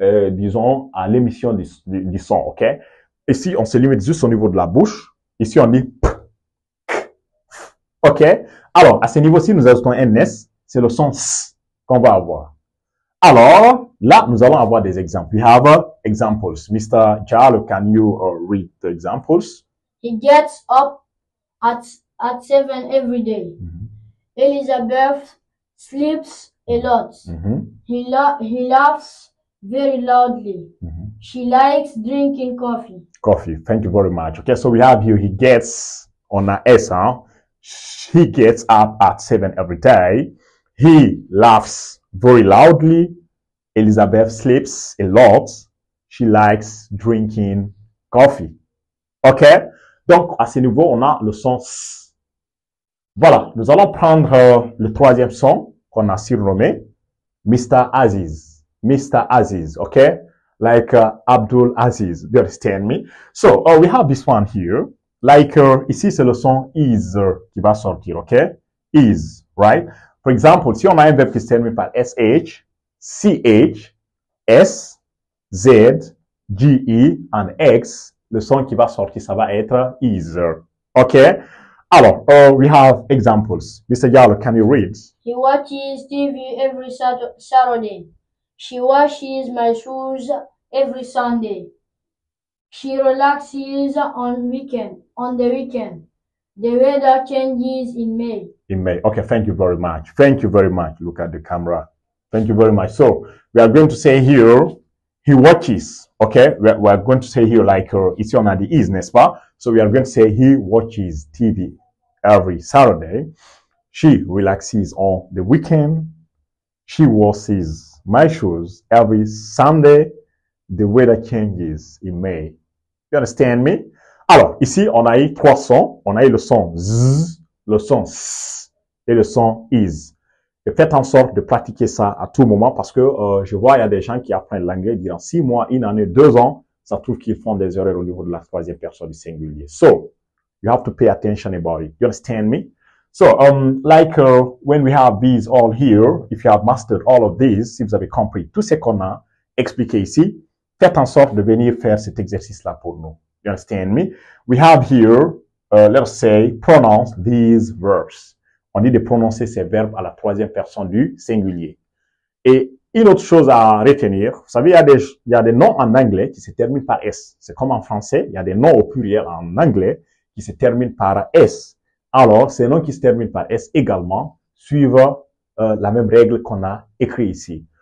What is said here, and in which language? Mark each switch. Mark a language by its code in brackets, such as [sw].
[fr] Disons, à l'émission du son, OK? Ici, on se limite juste au niveau de la bouche. Ici, on dit P, K, OK? Alors, à ce niveau-ci, nous ajoutons un S, c'est le son S qu'on va avoir. Alors, là, nous allons avoir des exemples. [en] We have examples. Mr. Jalo, can you read the examples? He gets up at 7 every day. Elizabeth sleeps a lot. He laughs very loudly. She likes drinking coffee. Coffee. Thank you very much. Okay, so we have here, he gets on a S, huh? He gets up at 7 every day. He laughs very loudly. Elizabeth sleeps a lot. She likes drinking coffee. OK? [fr] Donc, à ce niveau, on a le son S. Voilà. Nous allons prendre le troisième son qu'on a surnommé Mr. [en] Aziz. Mr. Aziz. OK? Like Abdul Aziz. Do you understand me? So, we have this one here. [fr] Like, ici, c'est le son is qui va sortir. OK? Is. Right? [en] For example, [fr] si on a un verbe qui se termine par SH, CH, S, Z, GE, and X, le son qui va sortir, ça va être is. [en] Okay? Alors, we have examples. Mr. Yalo, can you read? He watches TV every Saturday. She washes my shoes every Sunday. She relaxes on the weekend. The weather changes in May. In May. Okay, thank you very much. Thank you very much. Look at the camera. Thank you very much. So, we are going to say here, he watches. Okay? We are going to say here like, [fr] ici on a dit is, n'est-ce pas? [en] So, we are going to say he watches TV every Saturday. She relaxes on the weekend. She washes my shoes every Sunday. The weather changes in May. You understand me? [fr] Alors, ici, on a eu trois sons. On a eu le son Z, le son S et le son is. Et faites en sorte de pratiquer ça à tout moment parce que je vois, il y a des gens qui apprennent l'anglais durant 6 mois, 1 année, 2 ans. Ça trouve qu'ils font des erreurs au niveau de la troisième personne du singulier. [en] So, you have to pay attention about it. You understand me? So, like when we have these all here, if you have mastered all of these, [fr] si vous avez compris tout ce qu'on a expliqué ici, faites en sorte de venir faire cet exercice-là pour nous. [en] You understand me? We have here, let us say, pronounce these verbs. [fr] On dit de prononcer ces verbes à la troisième personne du singulier. Et une autre chose à retenir, vous savez, il y a des noms en anglais qui se terminent par S. C'est comme en français, il y a des noms au pluriel en anglais qui se terminent par S. Alors, ces noms qui se terminent par S également suivent la même règle qu'on a écrit ici.